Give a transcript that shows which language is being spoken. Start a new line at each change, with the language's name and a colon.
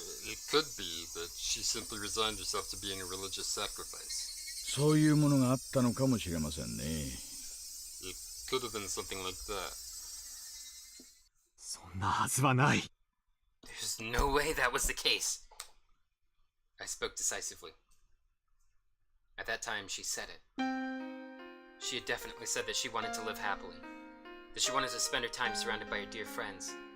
English: It could be that she simply resigned herself to being a religious sacrifice.
Japanese: そういうものがあったのかもしれませんね。
English: It could have been something like that.
Japanese: そんなはずはない。
English: There's no way that was the case. I spoke decisively. At that time, she said it. She had definitely said that she wanted to live happily, that she wanted to spend her time surrounded by her dear friends.